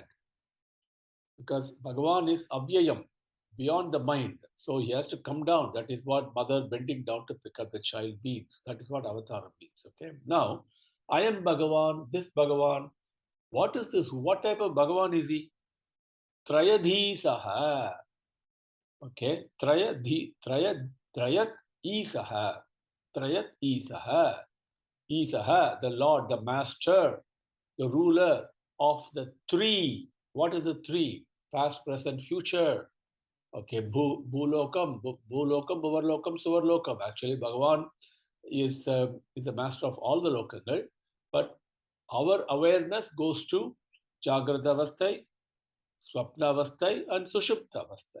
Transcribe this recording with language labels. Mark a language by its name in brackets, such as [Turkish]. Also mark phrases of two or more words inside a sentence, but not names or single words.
[English] Because Bhagavan is avyayam, beyond the mind. So he has to come down. That is what mother bending down to pick up the child means. That is what avatar means. Okay. Now, I am Bhagavan, this Bhagavan. What is this? What type of Bhagavan is he? Trayadhisaha. Okay. Trayat Isaha. Trayat Isaha. Isaha, the Lord, the Master, the ruler of the three. What is the three? Past, present, future. Okay, Bhulokam, Bhuvarlokam, Suvarlokam. Actually, Bhagavan is the master of all the lokagal, but our awareness goes to [Tamil] ஜாக்ரத அவஸ்தை, ஸ்வப்ன அவஸ்தை, [English] and [Tamil] ஸுஷுப்த அவஸ்தை.